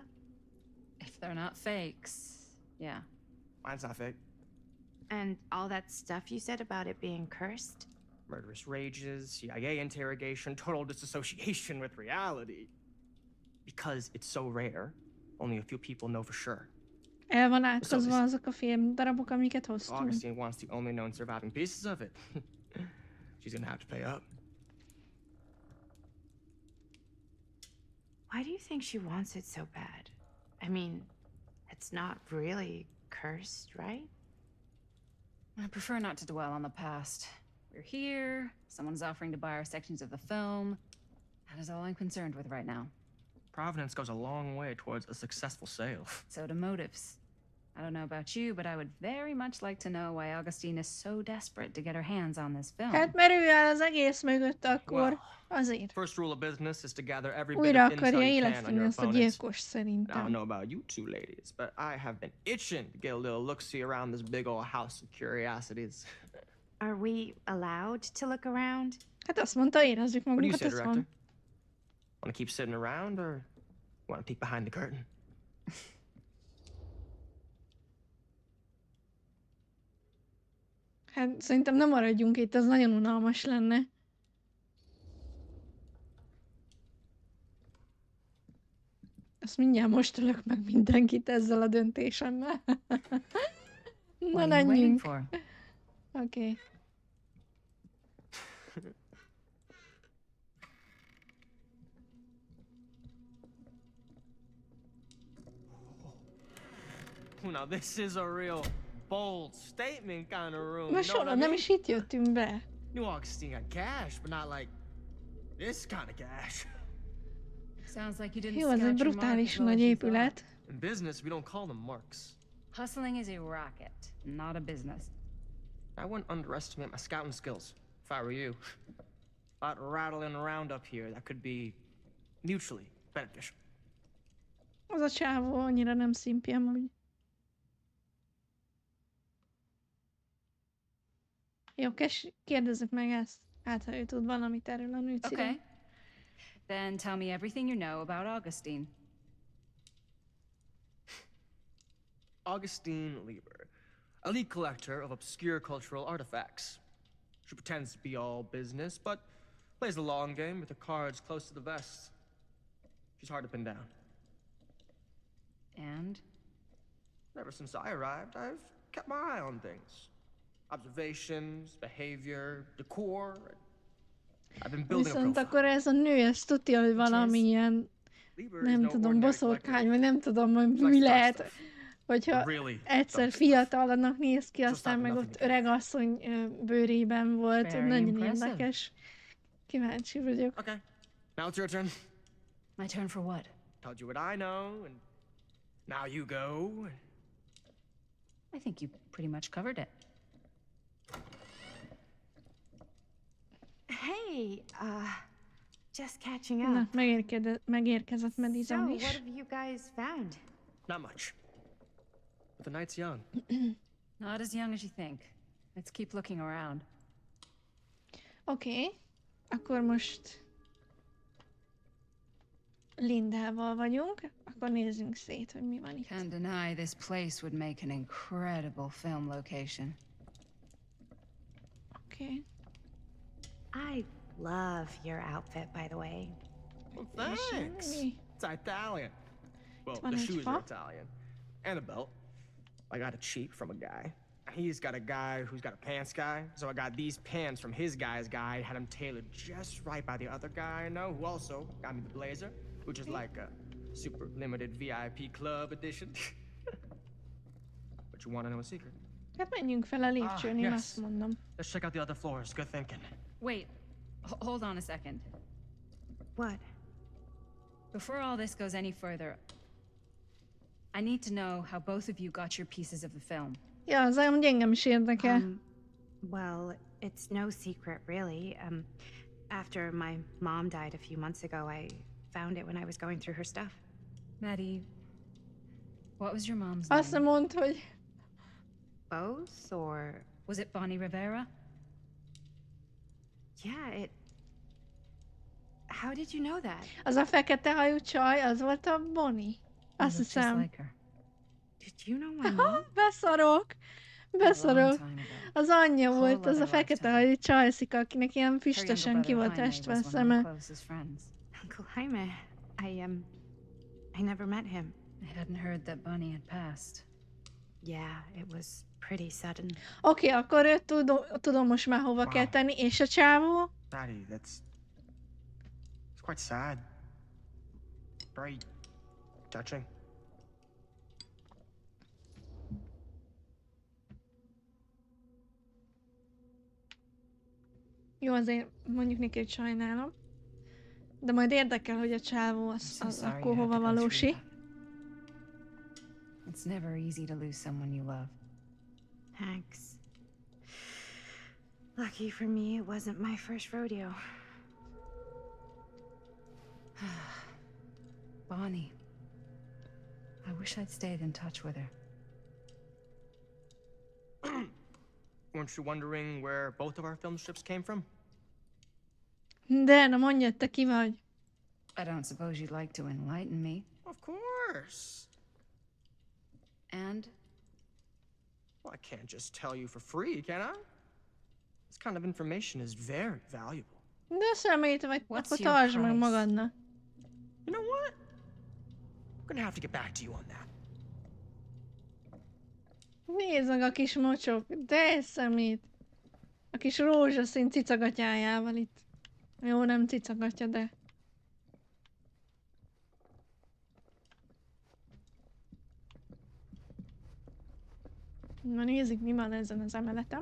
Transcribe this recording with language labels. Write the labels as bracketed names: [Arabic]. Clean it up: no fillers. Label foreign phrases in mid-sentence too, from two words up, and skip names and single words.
[English] If they're not fakes, yeah. Mine's not fake. And all that stuff you said about it being cursed? Murderous rages, CIA interrogation, total disassociation with reality. Because it's so rare, only a few people know for sure. [Hungarian] El van átkozva azok a film darabok, amiket hoztunk. [English] Augustine wants the only known surviving pieces of it. She's gonna have to pay up. Why do you think she wants it so bad? I mean, it's not really cursed, right? I prefer not to dwell on the past. We're here, someone's offering to buy our sections of the film. That is all I'm concerned with right now. Providence goes a long way towards a successful sale. So do motives. I don't know about you, but I would very much like to know why Augustine is so desperate to get her hands on this film. [Hungarian] Hát mert ő áll az egész mögött akkor, azért. [English] First rule of business is to gather every bit [Hungarian] Újra [English] of insight [Hungarian] akarja [English] you can on [Hungarian] éleszteni [English] your [Hungarian] ezt a [English] opponents. [Hungarian] gyilkos [English] I don't [Hungarian] szerintem. [English] know about you two ladies, but I have been itching to get a little look-see around this big old house of curiosities. Are we allowed to look around? [Hungarian] Hát azt mondta, érezzük [English] What do you [Hungarian] magunkat, [English] say, [Hungarian] ez [English] director? [Hungarian] van. [English] Want to keep sitting around, or want to peek behind the curtain? [Hungarian] Hát szerintem nem maradjunk itt, ez nagyon unalmas lenne. Azt mindjárt most ölök meg mindenkit ezzel a döntésemmel. Na, menjünk. Oké. [English] Now this is a real bold statement kind of room. [Hungarian] Most soha nem is itt jöttünk be. [English] New Augustine got cash, but not like this kind of cash. Sounds like you didn't [Hungarian] Jó, ez egy brutális nagy épület. [English] In business, we don't call them marks. Hustling is a racket, not a business. I wouldn't underestimate my scouting skills, if I were you. A lot rattling around up here that could be mutually beneficial. [Hungarian] Az a csávó annyira nem szimpi amúgy. Jó, kérdezzük meg ezt. Hát, ha ő tud valamit erről a nőciről. [English] Okay. Then tell me everything you know about Augustine. Augustine Lieber, elite collector of obscure cultural artifacts. She pretends to be all business, but plays the long game with her cards close to the vest. She's hard to pin down. And? Ever since I arrived, I've kept my eye on things. Observations, behavior, decor. I've been building a [Hungarian] Viszont [English] profile. [Hungarian] akkor ez a nő, ezt tudja, hogy valamilyen, nem tudom, boszorkány, vagy nem tudom, hogy mi lehet, hogyha egyszer fiatalnak néz ki, aztán meg ott öregasszony bőrében volt, nagyon érdekes. Kíváncsi vagyok. [English] Okay, now it's your turn. My turn for what? Told you what I know, and now you go. I think you pretty much covered it. Hey, just catching [Hungarian] Na, [English] up. [Hungarian] megérkezett Madison [English] So, [Hungarian] is. [English] what have you guys found? Not much. But the night's young. Not as young as you think. Let's keep looking around. [Hungarian] Oké, akkor most Lindával vagyunk, akkor nézzünk szét, hogy mi van itt. [English] Can't deny this place would make an incredible film location. [Hungarian] Oké. [English] I love your outfit, by the way. Well, thanks. It's Italian. Well, [Hungarian] Van [English] the [Hungarian] egy [English] shoes [Hungarian] fa. [English] are Italian. And a belt. I got it cheap from a guy. He's got a guy who's got a pants guy. So I got these pants from his guy's guy. Had them tailored just right by the other guy I know, who also got me the blazer, which is like a super limited VIP club edition. But you want to know a secret? [Hungarian] Hát menjünk fel a lépcsőn, én [English] yes. [Hungarian] azt mondom. [English] Let's check out the other floors. Good thinking. Wait, hold on a second. What? Before all this goes any further, I need to know how both of you got your pieces of the film. [Hungarian] Ja, az amúgy engem is érdekel. [English] Well, it's no secret, really. After my mom died a few months ago, I found it when I was going through her stuff. Maddie, what was your mom's [Hungarian] Azt [English] name? [Hungarian] mondta, hogy [English] Both, or... Was it Bonnie Rivera? Yeah, it... How did you know that? [Hungarian] az a fekete hajú csaj, az volt a Bonnie. Azt [English] You look just [Hungarian] hiszem. [English] like her. Did you know my mom? [Hungarian] Beszarok. Beszarok. [English] time ago. [Hungarian] Az anyja [English] Whole [Hungarian] volt, az a [English] other [Hungarian] fekete [English] lifetime. [Hungarian] hajú csajszika, akinek ilyen [English] Her younger [Hungarian] füstösen ki [English] brother [Hungarian] volt [English] Jaime [Hungarian] estve a [English] was one of my [Hungarian] szeme. [English] closest friends. Uncle Jaime. I never met him. I hadn't heard that Bonnie had passed. Yeah, it was pretty sudden. [Hungarian] Oké, akkor őt tudom most már hova kell tenni, és a csávó? [English] Maddie, it's quite sad. Very touching. [Hungarian] Jó, azért mondjuk neki, hogy sajnálom. De majd érdekel, hogy a csávó az [English] sorry [Hungarian] akkor [English] you had [Hungarian] hova [English] to go through [Hungarian] valósi. [English] that. It's never easy to lose someone you love. Thanks. Lucky for me, it wasn't my first rodeo. Bonnie. I wish I'd stayed in touch with her. Weren't you wondering where both of our film strips came from? [Hungarian] De, na mondjad, te ki vagy? [English] I don't suppose you'd like to enlighten me. Of course. And? Well, I can't just tell you for free, can I? This kind of information is very valuable. [Hungarian] De szemét vagy, [English] What's [Hungarian] akkor [English] your [Hungarian] tartsd meg [English] price? [Hungarian] magadnak. [English] You know what? I'm gonna have to get back to you on that. [Hungarian] Nézd meg a kis mocsok, de szemét. A kis rózsaszín cicagatyájával itt. Jó, nem cicagatja, de... Na nézzük, mi van ezen az emeleten.